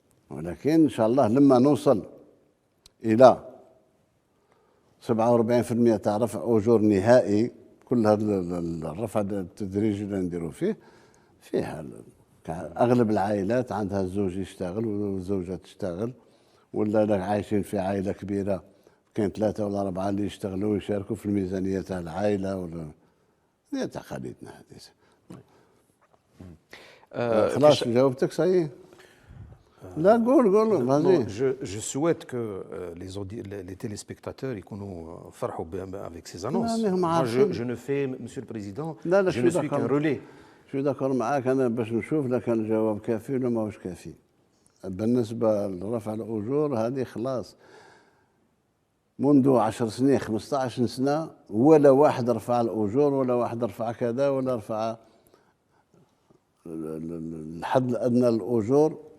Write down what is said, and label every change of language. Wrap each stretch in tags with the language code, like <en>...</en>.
<ar>ولكن إن شاء الله لما نوصل إلى 47% تاع رفع أجور نهائي، كل هذا الرفع التدريجي اللي نديرو فيها أغلب العائلات عندها الزوج يشتغل والزوجة تشتغل، ولا عايشين في عائلة كبيرة كاين 3 ولا 4 اللي يشتغلوا ويشاركوا في الميزانية تاع العائلة، ولا هي تقاليدنا هذه. خلاص جاوبتك صحيح؟ لا قول vas-y.</ar> <fr>Je souhaite que les téléspectateurs</fr> <ar>يكونوا فرحوا</ar> <fr>avec ces annonces. Moi, je ne fais, Monsieur le Président, je ne suis qu'un relais.</fr> <ar>شو داكور معاك أنا باش نشوف إذا كان الجواب كافي ولا ماهوش كافي. بالنسبة لرفع الأجور هذه خلاص منذ 10 سنين 15 سنة ولا واحد رفع الأجور ولا واحد رفع كذا ولا رفع الحد الأدنى للأجور.</ar>